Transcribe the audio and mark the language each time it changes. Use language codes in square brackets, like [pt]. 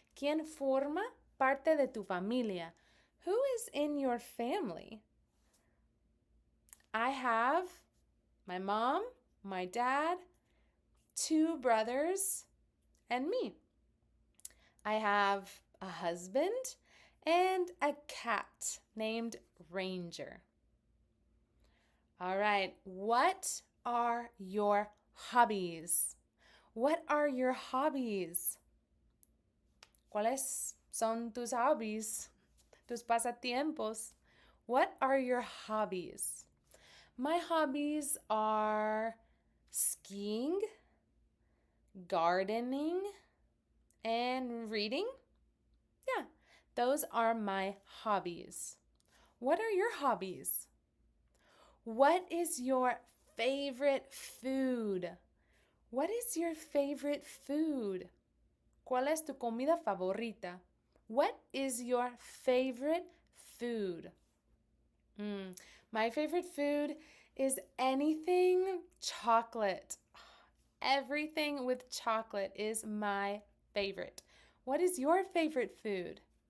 [es] ¿Quién forma parte de tu familia? [en] Who is in your family? I have my mom, my dad, 2 brothers, and me. I have a husband and a cat named Ranger. All right, what are your hobbies? What are your hobbies? [es] ¿Cuáles son tus hobbies? Tus pasatiempos? [en] What are your hobbies? My hobbies are skiing, gardening, and reading. Yeah, those are my hobbies. What are your hobbies? What is your favorite food? What is your favorite food? [es] ¿Cuál es tu comida favorita? [en] What is your favorite food? My favorite food is anything chocolate. Everything with chocolate is my favorite. What is your favorite food?